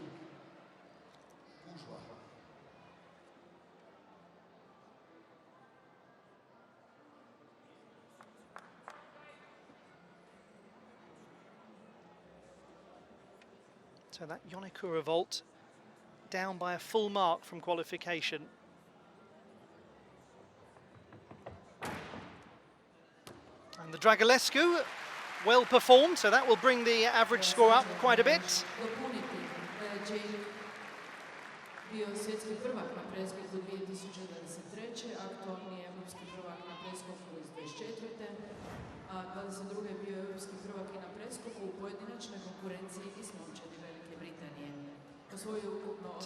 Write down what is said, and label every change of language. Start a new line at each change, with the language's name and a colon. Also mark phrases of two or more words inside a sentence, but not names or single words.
English: So that Yonikura vault down by a full mark from qualification. And the Dragulescu, well performed, so that will bring the average score up quite a bit.
Croatian: Bio svjetski prvak na preskoku 2023. Aktualni je evropski prvak na preskoku iz 2024. A 22. je bio evropski prvak i na preskoku u pojedinačnoj konkurenciji iz momčadi Velike Britanije. Osvojio ukupno 8